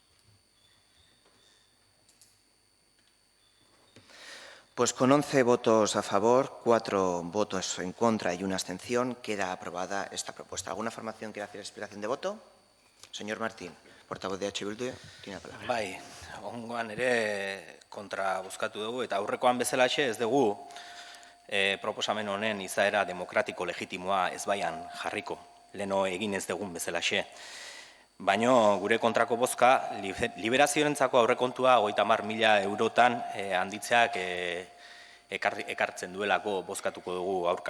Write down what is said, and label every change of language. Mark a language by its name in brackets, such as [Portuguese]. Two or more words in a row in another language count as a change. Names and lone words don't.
[Spanish] Pues con 11 votos a favor, 4 votos en contra y una abstención, queda aprobada esta propuesta. ¿Alguna formación quiere hacer explicación de voto? Señor Martín, portavoz de EH Bildu, tiene la palabra. [Basque] Bai, ongoan ere kontra bozkatu dugu, eta aurrekoan bezalaxe ez dugu proposamen honen izaera demokratiko legitimoa ezbaian jarriko, leno egin ez dugun bezalaxe. Baino gure kontrako bozka, liberaziorentzako aurrekontua 30.000 eurotan handitzeak ekartzen duelako bozkatuko dugu aurka.